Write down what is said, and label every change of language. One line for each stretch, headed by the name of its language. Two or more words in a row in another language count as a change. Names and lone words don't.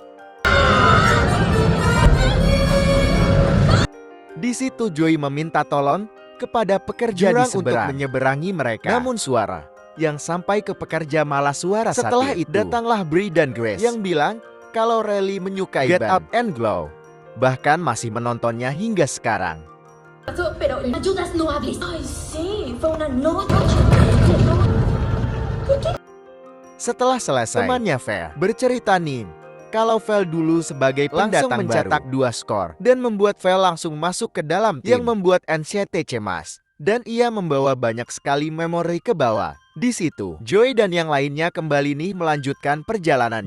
Indonesian: Di situ Joy meminta tolong kepada pekerja di seberang untuk menyeberangi mereka. Namun suara yang sampai ke pekerja malah suara satir. Setelah itu datanglah Bri dan Grace yang bilang kalau Riley menyukai Get Up and Glow. Bahkan masih menontonnya hingga sekarang.
Spanish: Pero ayudas, no hables. Ay, sí, fue una noche.
Indonesian: Setelah selesai, temannya Vel bercerita nih, kalau Vel dulu sebagai pendatang langsung mencetak 2 skor dan membuat Vel langsung masuk ke dalam tim yang membuat NCT cemas. Dan ia membawa banyak sekali memori ke bawah. Di situ, Joy dan yang lainnya kembali nih melanjutkan perjalanannya.